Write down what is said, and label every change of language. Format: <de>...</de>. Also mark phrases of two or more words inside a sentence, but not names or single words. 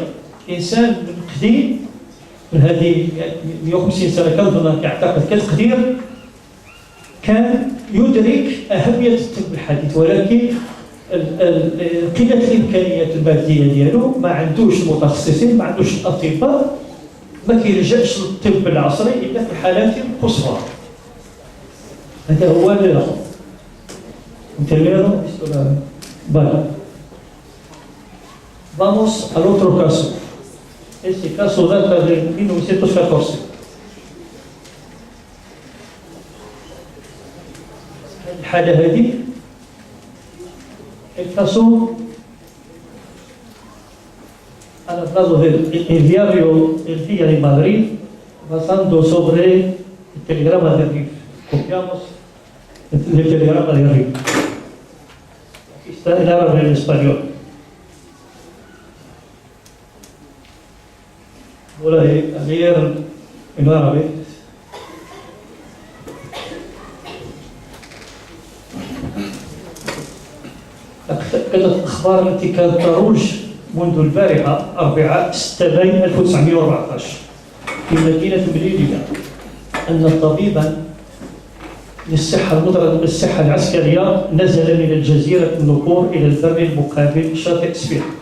<ar>إنسان قديم من هذه 150 سنة كنظن كيعتقد كتقدير، كان يدرك أهمية الطب الحديث، ولكن قلة الإمكانيات المادية ديالو، ما عندوش المتخصصين، ما عندوش الأطباء، ما كيلجأش للطب العصري إلا في الحالات القصوى. هذا هو اللي ناخذ.</ar> <es>¿Entendieron? Vale. Vamos al otro caso. Este caso data de 1914.</es> <ar>الحالة هذه</ar> <es>el caso ha hablado del diario El Día de Madrid basando sobre el telegrama de RIF. Copiamos el telegrama de RIF. Aquí está el árabe y el español. Voy a leer en árabe.</es> <ar>كانت الأخبار التي كانت تروج منذ البارحة 4/6/1914 في مدينة مليلية أن طبيبا للصحة العسكرية نزل من الجزيرة النقور إلى البر المقابل شاطئ سفير،</ar>